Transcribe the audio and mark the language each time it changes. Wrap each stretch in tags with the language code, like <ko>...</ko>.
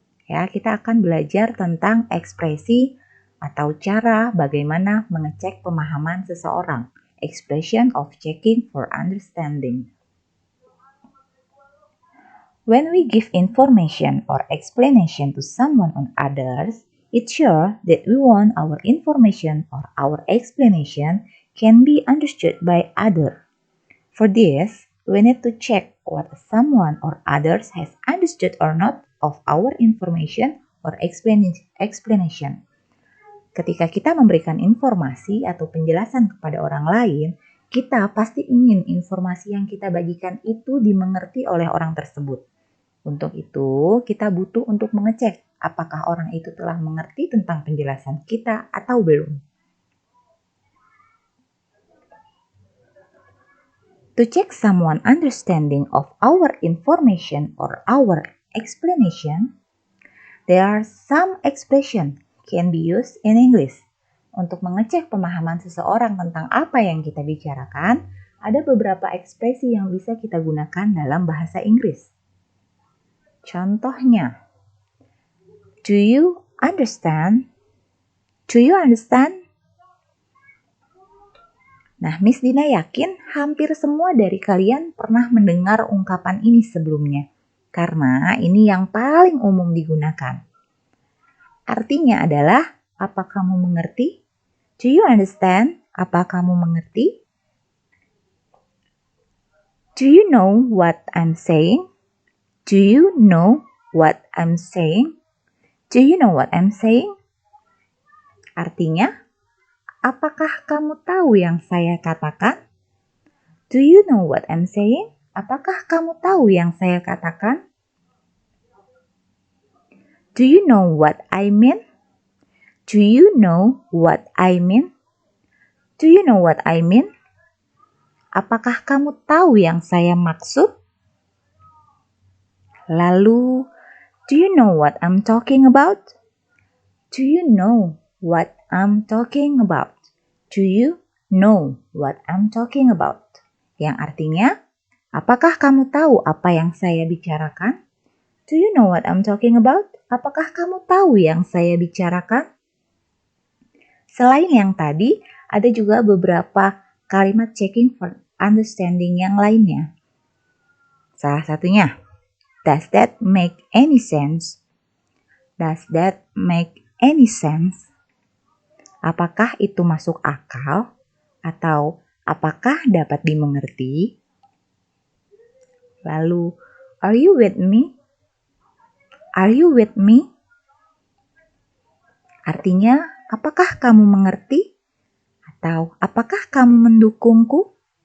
<id>Ya, kita akan belajar tentang ekspresi atau cara bagaimana mengecek pemahaman seseorang.</id> <en>Expression of checking for understanding. When we give information or explanation to someone or others, it's sure that we want our information or our explanation can be understood by others. For this, we need to check what someone or others has understood or not of our information or explanation.</en> <id>Ketika kita memberikan informasi atau penjelasan kepada orang lain, kita pasti ingin informasi yang kita bagikan itu dimengerti oleh orang tersebut. Untuk itu, kita butuh untuk mengecek apakah orang itu telah mengerti tentang penjelasan kita atau belum.</id> <en>To check someone understanding of our information or our explanation, there are some expression can be used in English.</en> <id>Untuk mengecek pemahaman seseorang tentang apa yang kita bicarakan, ada beberapa ekspresi yang bisa kita gunakan dalam bahasa Inggris. Contohnya,</id> <en>do you understand? Do you understand?</en> <id>Nah, Miss Dina yakin hampir semua dari kalian pernah mendengar ungkapan ini sebelumnya, karena ini yang paling umum digunakan. Artinya adalah, apa kamu mengerti?</id> <en>Do you understand?</en> <id>Apa kamu mengerti?</id> <en>Do you know what I'm saying? Do you know what I'm saying? Do you know what I'm saying?</en> <id>Artinya, apakah kamu tahu yang saya katakan?</id> <en>Do you know what I'm saying?</en> <id>Apakah kamu tahu yang saya katakan?</id> <en>Do you know what I mean? Do you know what I mean? Do you know what I mean?</en> <id>Apakah kamu tahu yang saya maksud? Lalu,</id> <en>do you know what I'm talking about? Do you know what I'm talking about? Do you know what I'm talking about?</en> <id>Yang artinya, apakah kamu tahu apa yang saya bicarakan?</id> <en>Do you know what I'm talking about?</en> <id>Apakah kamu tahu yang saya bicarakan? Selain yang tadi, ada juga beberapa kalimat</id> <en>checking for understanding</en> <id>yang lainnya. Salah satunya,</id> <en>does that make any sense? Does that make any sense?</en> <id>Apakah itu masuk akal? Atau apakah dapat dimengerti? Lalu,</id> <en>are you with me? Are you with me?</en> <id>Artinya, apakah kamu mengerti? Atau apakah kamu mendukungku?</id>